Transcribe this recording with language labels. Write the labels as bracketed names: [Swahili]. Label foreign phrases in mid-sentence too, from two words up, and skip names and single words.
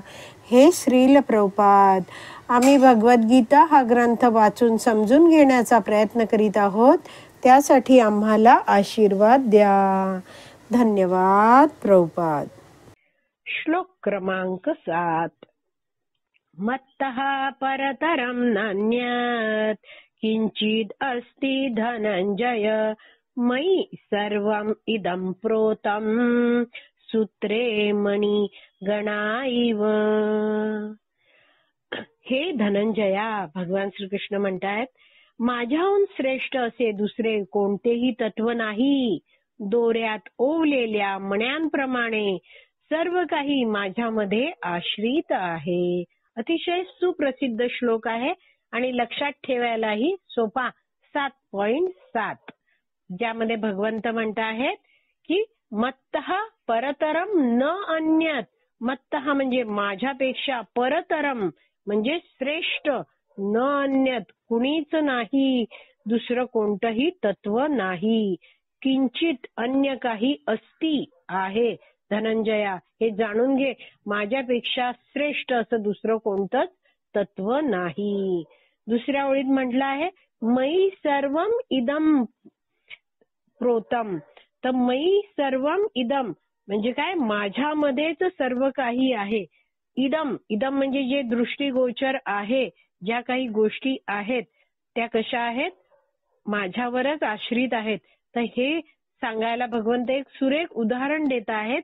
[Marathi] हे श्रील प्रभुपाद, आम्ही भगवद्गीता हा ग्रंथ वाचून समजून घेण्याचा प्रयत्न करीत आहोत. त्यासाठी आम्हाला आशीर्वाद द्या. धन्यवाद प्रभुपाद. श्लोक क्रमांक 7. [Sanskrit] मत्तः परतरं नान्यत् किंचिद अस्ति धनंजय मयि सर्वं इदं प्रोतं सूत्रे मणि गणाइव. [Marathi] हे धनंजया, भगवान श्रीकृष्ण म्हणतायत, माझ्याहून श्रेष्ठ असे दुसरे कोणतेही तत्व नाही. दोऱ्यात ओवलेल्या मण्यांप्रमाणे सर्व काही माझ्यामध्ये आश्रित आहे. अतिशय सुप्रसिद्ध श्लोक आहे आणि लक्षात ठेवायलाही सोपा. 7.7 ज्यामध्ये भगवंत म्हणत आहेत की [Sanskrit] मत्तः परतरम न अन्यत. [Marathi] मत्तः म्हणजे माझ्यापेक्षा, परतरम म्हणजे श्रेष्ठ, [Sanskrit] न अन्यत [Marathi] कुणीच नाही, दुसरं कोणतंही तत्व नाही. किंचित अन्य काही अस्ति आहे. धनंजया, हे जाणून घे, माझ्यापेक्षा श्रेष्ठ असं दुसरं कोणतंच तत्व नाही. दुसऱ्या ओळीत म्हटलं आहे [Sanskrit] मयि सर्वम इदम प्रोतम. [Marathi] तर [Sanskrit] मयि सर्वम इदम [Marathi] म्हणजे काय? माझ्यामध्येच सर्व काही आहे. इदम, इदम म्हणजे जे दृष्टीगोचर आहे, ज्या काही गोष्टी आहेत त्या कशा आहेत? माझ्यावरच आश्रित आहेत. तर हे सांगायला भगवंत एक सुरेख उदाहरण देत आहेत.